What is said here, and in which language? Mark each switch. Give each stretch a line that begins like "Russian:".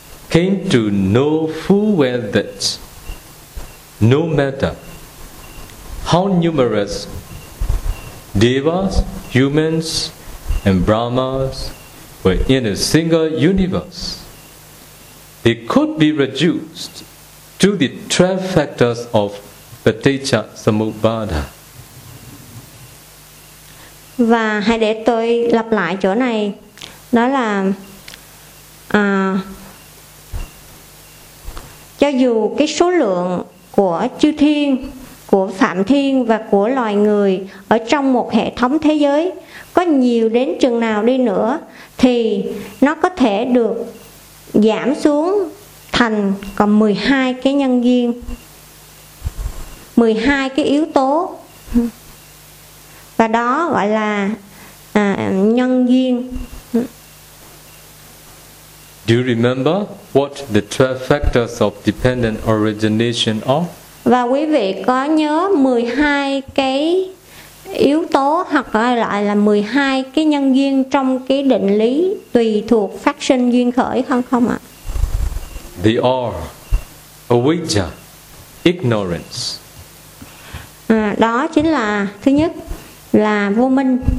English: came to know full well that no matter how numerous devas, humans, and brahmas were in a single universe, they could be reduced to the 12 factors of Paticca Samuppada.
Vietnamese: Và hãy để tôi lặp lại chỗ này, đó là cho dù cái số lượng của chư thiên, của phạm thiên và của loài người ở trong một hệ thống thế giới có nhiều đến chừng nào đi nữa thì nó có thể được giảm xuống thành còn 12 cái nhân duyên, 12 cái yếu tố. Và đó gọi là nhân duyên.
English: Do you remember what the 12 factors of dependent origination are?
Vietnamese: Và quý vị có nhớ 12 cái yếu tố hoặc gọi là 12 cái nhân duyên trong cái định lý tùy thuộc phát sinh duyên khởi không ạ?
English: They are avidya, ignorance.
Vietnamese: Đó chính là thứ nhất là vô minh.